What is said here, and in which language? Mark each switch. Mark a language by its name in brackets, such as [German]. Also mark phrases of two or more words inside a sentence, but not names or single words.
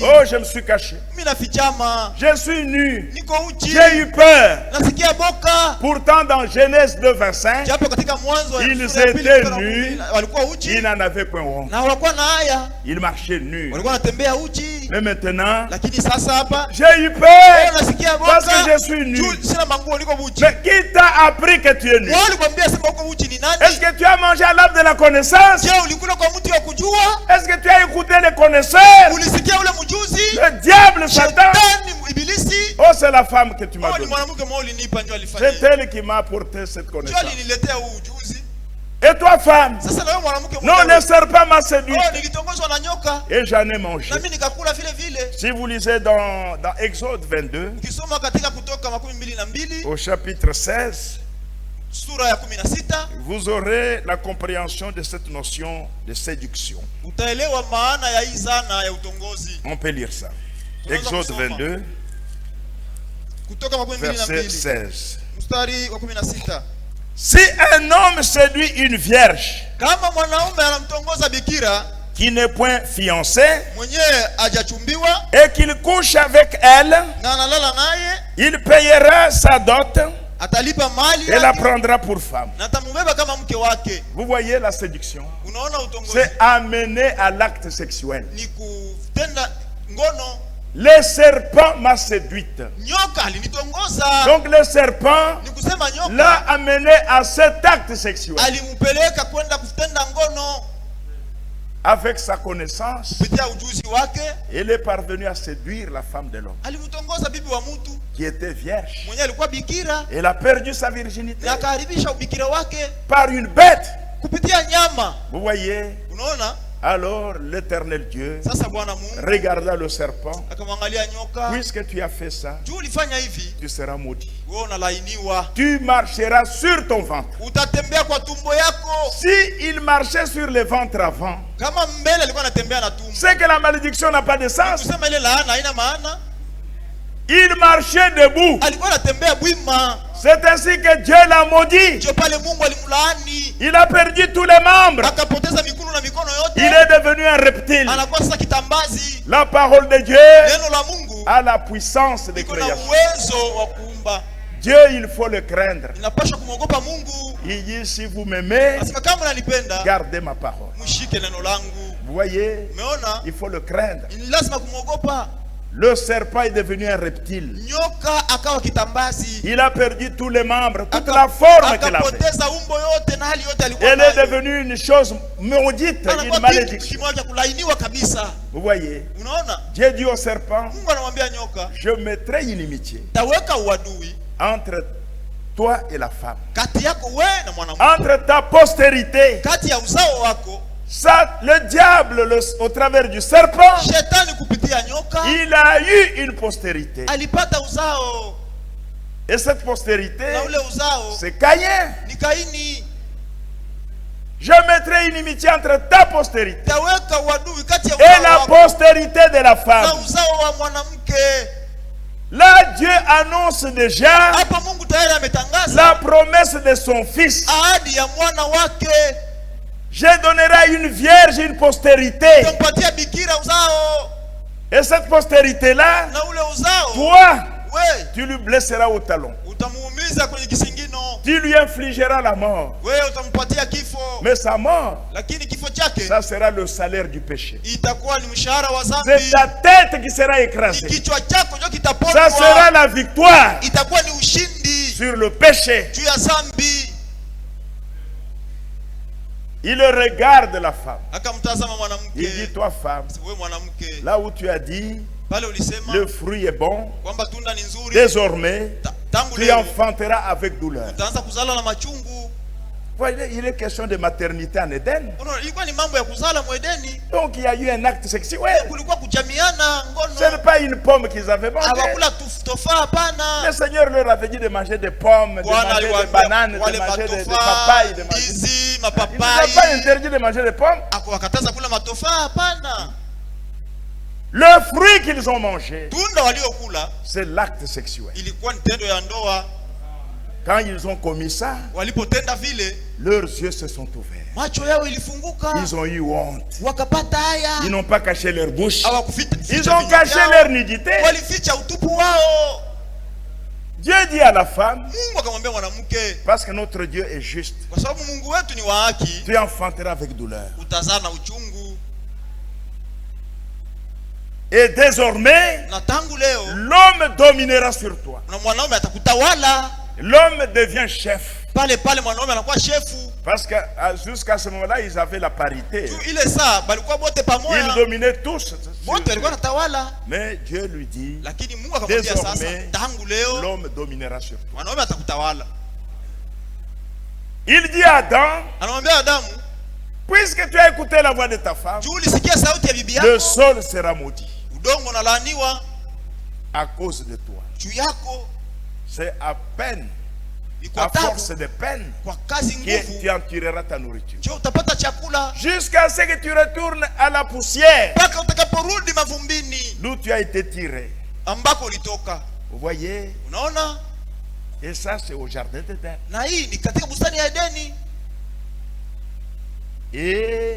[French] Oh, je me suis caché. [Swahili] Mimi nafichama, [French] Je suis nu. [Swahili] niko uchi, [French] J'ai eu peur. [Swahili] nasikia boka. [French] Pourtant, dans Genèse 2:25, [Swahili] Japo katika Mwanzo [French] Ils [Swahili] sura ya pili [French] étaient [Swahili] mstari wa [French] nus. [Swahili] 10, walikuwa uchi [French] il n'en avait point honte. [Swahili] na hawakuwa na haya, [French] Il marchait nu. [Swahili] walikuwa wanatembea uchi. [French] Mais maintenant, [Swahili] Lakini sasa hapa [French] j'ai eu peur [Swahili] nasikia [French] parce que [Swahili] boka, [French] je suis nu. [Swahili] juu sina manguo, niko uchi. [French] Mais qui t'a appris que tu es nu? [Swahili] Wao walikwambia sema uko uchi ni [French] Est-ce [Swahili] nani? [French] que tu as mangé à l'arbre de la connaissance? [Swahili] Je, ulikula kwa mti wa kujua? [French] Est-ce que tu as écouté les connaisseurs? [Swahili] Ulisikia ule mjuzi? [French] Le diable, Satan. [Swahili] Shetani ibilisi. [French] Oh, c'est la femme que tu m'as [Swahili] Ni [French] donnée. [Swahili] mwanamke mmoja ulinipa ndio alifanya. [French] C'est elle qui m'a apporté cette [Swahili] Ndio [French] connaissance. [Swahili] aliniletea huu ujuzi. [French] Et toi, femme? [Swahili] Sasa na wewe mwanamke [French] Non, le serpent m'a séduit. [Swahili] oh, nilitongozwa na nyoka [French] Et j'en ai mangé. [Swahili] na mimi nikakula vile vile. [French] Si vous lisez dans Exode 22, [Swahili] Ukisoma katika Kutoka 22 [French] au chapitre 16, [Swahili] sura ya 16 [French] vous aurez la compréhension de cette notion de séduction. [Swahili] utaelewa maana ya hii zana ya utongozi. [French] On peut lire ça. [Swahili] Tunaweza Exode kusoma. 22, Kutoka [French] verset 22 16. [Swahili] mstari wa 16. [French] Si un homme séduit une vierge [Swahili] Kama mwanaume anamtongoza bikira [French] qui n'est point fiancée [Swahili] mwenyewe hajachumbiwa [French] et qu'il couche avec elle, [Swahili] na analala naye, [French] il payera sa dot [Swahili] atalipa mali [French] et la [Swahili] yake [French] prendra pour femme. [Swahili] na atamubeba kama mke wake. [French] Vous voyez la séduction? [Swahili] Unaona utongozi [French] C'est amener à l'acte sexuel. [Swahili] ni kutenda ngono. [French] Le serpent m'a séduite. [Swahili] Nyoka alinitongoza. [French] Donc le serpent [Swahili] Ni kusema [French] l'a [Swahili] nyoka [French] amené à cet acte sexuel. [Swahili] alimpeleka kwenda kutenda ngono [French] Avec sa connaissance, [Swahili] kupitia ujuzi wake. [French] il est parvenu à séduire la femme de l'homme [Swahili] Alimtongoza bibi wa mtu [French] qui était vierge. [Swahili] mwenye alikuwa bikira [French] Elle a perdu sa virginité [Swahili] na akaharibisha ubikira wake [French] par une bête. [Swahili] kupitia nyama. [French] Vous voyez? [Swahili] Unaona? [French] Alors l'Éternel Dieu [Swahili] Sasa Bwana Mungu [French] regarda le serpent. [Swahili] akamwangalia nyoka, [French] Puisque tu as fait ça, [Swahili] juu ulifanya hivi, [French] tu seras maudit. [Swahili] wewe unalainiwa, [French] Tu marcheras sur ton ventre. [Swahili] utatembea kwa tumbo yako. [French] Si il marchait sur le ventre avant, [Swahili] Kama mbele alikuwa anatembea na tumbo, [French] c'est que la malédiction n'a pas de sens. [Swahili] kusema ile laana haina maana. [French] Il marchait debout. [Swahili] Alikuwa anatembea bwima, [French] C'est ainsi que Dieu l'a maudit. [Swahili] ndio pale Mungu alimlaani, [French] Il a perdu tous les membres. [Swahili] akapoteza mikono na mikono [French] Il [Swahili] yote, [French] est devenu un reptile. [Swahili] anakuwa sasa kitambazi. [French] La parole de Dieu [Swahili] Neno la Mungu [French] a la puissance de [Swahili] liko na [French] création. [Swahili] uwezo wa kuumba. [French] Dieu, il faut le craindre. [Swahili] Inapaswa kumwogopa Mungu. [French] Il dit, si vous m'aimez, [Swahili] Asika kama unanipenda, [French] gardez ma parole. [Swahili] mshike neno langu. [French] Vous voyez, [Swahili] Umeona? [French] il faut le craindre. [Swahili] Ni lazima kumwogopa. [French] Le serpent est devenu un reptile. [Swahili] Nyoka akawa kitambazi, [French] Il a perdu tous les membres, toute la forme qu'il avait. [Swahili] akapoteza umbo yote na hali yote alikuwa [French] Elle est [Swahili] nayo. [French] devenue une chose maudite, une [Swahili] Anakuwa kitu [French] malédiction. [Swahili] kimoja kulainiwa kabisa. [French] Vous voyez, [Swahili] Unaona? [French] Dieu dit au serpent, [Swahili] Mungu anamwambia nyoka, [French] je mettrai une inimitié [Swahili] taweka uadui [French] entre toi et la femme, [Swahili] kati yako wewe na mwanamke, [French] entre ta postérité. [Swahili] kati ya uzao wako. [French] Ça, le diable, au travers du serpent, [Swahili] Shetani kupitia nyoka [French] il a eu une postérité. [Swahili] alipata uzao, [French] Et cette postérité, [Swahili] na ule uzao [French] c'est Caïn. [Swahili] ni Kaini. [French] Je mettrai une inimitié entre ta postérité [Swahili] Taweka uadui kati ya [French] et [Swahili] uzao [French] la [Swahili] wako [French] postérité de la [Swahili] na [French] femme. [Swahili] uzao wa mwanamke. [French] Là, Dieu annonce déjà [Swahili] hapa Mungu tayari [French] la [Swahili] ametangaza [French] promesse de son fils. [Swahili] ahadi ya mwana wake. [French] Je donnerai à une vierge une postérité. [Swahili] Nitampatia bikira uzao, [French] Et cette postérité-là, [Swahili] na ule uzao [French] toi, [Swahili] we [French] tu lui blesseras au talon. [Swahili] utamuumiza kwenye kisingino, [French] Tu lui infligeras la mort. [Swahili] wewe utampatia kifo, [French] Mais sa mort, [Swahili] lakini kifo chake [French] ça sera le salaire du péché. [Swahili] itakuwa ni mshahara wa [French] C'est [Swahili] dhambi. [French] ta tête qui sera écrasée. [Swahili] Kichwa chako ndio [French] Ça [Swahili] kitapondwa, [French] sera la victoire [Swahili] itakuwa ni ushindi [French] sur le péché. [Swahili] juu ya dhambi. [French] Il regarde la femme. [Swahili] Akamtazama [French] Il [Swahili] mwanamke, [French] dit, toi femme, [Swahili] wewe mwanamke, [French] là où tu as dit, [Swahili] pale ulisema [French] le fruit est bon, [Swahili] kwamba tunda ni nzuri, [French] désormais, [Swahili] tangu [French] tu [Swahili] leo [French] enfanteras avec douleur. [Swahili] utaanza kuzala na machungu. [French] Voyez, il est question de maternité en Éden. [Swahili] Unaona, ilikuwa ni mambo ya kuzala mwedeni, [French] Donc il y a eu un acte sexuel. [Swahili] kulikuwa kujamiana [French] Ce n'est [Swahili] ngono, [French] pas une pomme qu'ils avaient mangée. [Swahili] hawakula tofaa, [French] Le [Swahili] hapana. [French] Seigneur leur avait dit de manger des pommes, de [Swahili] Bwana [French] manger des [Swahili] aliwaambia [French] bananes, de [Swahili] wale [French] manger des [Swahili] matofaa, [French] papayes, de manger... [Swahili] ndizi, [French] Il ne nous a [Swahili] mapapai, [French] pas interdit de manger des pommes. [Swahili] akawakataza kula matofaa, hapana. [French] Le fruit qu'ils ont mangé, [Swahili] Tunda waliokula [French] c'est l'acte sexuel. [Swahili] ilikuwa ni tendo ya ndoa. [French] Quand ils ont commis ça, [Swahili] Walipotenda vile, [French] leurs yeux se sont ouverts. [Swahili] macho yao ilifunguka, [French] Ils ont eu honte. [Swahili] wakapata haya. [French] Ils n'ont pas caché leur bouche. [Swahili] Hawakuficha [French] Ils ont [Swahili] vinywa [French] caché [Swahili] vyao, [French] leur nudité. [Swahili] walificha utupu wao. [French] Dieu dit à la femme, [Swahili] Mungu akamwambia mwanamke, [French] parce que notre Dieu est juste, [Swahili] kwa sababu Mungu wetu ni wa haki, [French] tu enfanteras avec douleur. [Swahili] utazaa na uchungu. [French] Et désormais, [Swahili] Na tangu leo [French] l'homme dominera sur toi. [Swahili] na mwanaume atakutawala. [French] L'homme devient chef. [Swahili] Pale pale mwanaume anakuwa shefu. [French] Parce que jusqu'à ce moment-là, ils avaient la parité. [Swahili] Tu ile saa balikuwa bote [French] Ils [Swahili] pamoja, [French] dominaient tous. [Swahili] bote walikuwa natawala. [French] Mais Dieu lui dit, [Swahili] Lakini Mungu akamwambia sasa, [French] désormais, [Swahili] tangu leo [French] l'homme dominera sur toi. [Swahili] mwanaume atakutawala. [French] Il dit à Adam, [Swahili] Anamwambia Adamu, [French] puisque tu as écouté la voix de ta femme, [Swahili] juu ulisikia sauti ya bibi [French] le [Swahili] yako, [French] sol sera maudit [Swahili] udongo unalaaniwa [French] à cause de toi. [Swahili] juu yako. [French] C'est à peine, [Swahili] Ni kwa [French] à force [Swahili] tabu, [French] de peine, [Swahili] kwa kazi [French] que [Swahili] nguvu, [French] tu en tireras ta nourriture. [Swahili] ndio utapata chakula, [French] Jusqu'à ce que tu retournes à la poussière [Swahili] mpaka utakaporudi mavumbini [French] d'où tu as été tiré. [Swahili] ambako ulitoka. [French] Vous voyez? [Swahili] Unaona, [French] Et ça, c'est au jardin d'Éden. [Swahili] na hii ni katika bustani ya Edeni. [French] Et